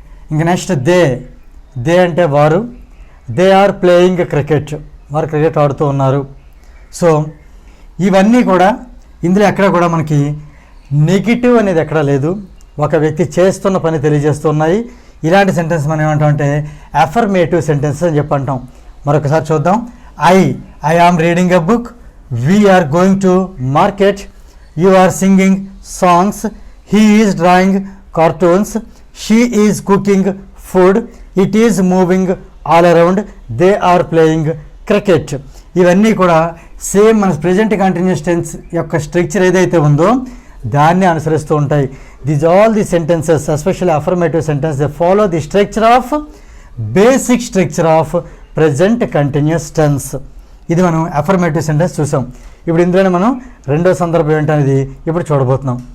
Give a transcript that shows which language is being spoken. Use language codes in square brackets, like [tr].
[te] ఇంకా next they అంటే వారు. [en] they are playing cricket, [te] వారు క్రికెట్ ఆడుతూ ఉన్నారు. సో ఇవన్నీ కూడా ఇందులో ఎక్కడ కూడా మనకి నెగిటివ్ అనేది ఎక్కడా లేదు, ఒక వ్యక్తి చేస్తున్న పని తెలియజేస్తున్నాయి. ఇలాంటి సెంటెన్స్ మనం ఏమంటామంటే అఫర్మేటివ్ సెంటెన్సెస్ అని చెప్పి అంటాం. మరొకసారి చూద్దాం. [en] I am reading a book, we are going to market, you are singing songs, he is drawing cartoons, she is cooking food, it is moving all around, they are playing cricket. [te] ఇవన్నీ కూడా same మన present continuous tense యొక్క structure ఏదైతే ఉందో దాన్ని అనుసరిస్తూ ఉంటాయి. [en] These all the sentences especially affirmative sentence they follow the structure of basic structure of present continuous tense. [te] ఇది మనం అఫర్మేటివ్ సెంటెన్స్ చూసాం. ఇప్పుడు ఇందులోనే మనం రెండో సందర్భం ఏంటనేది ఇప్పుడు చూడబోతున్నాం.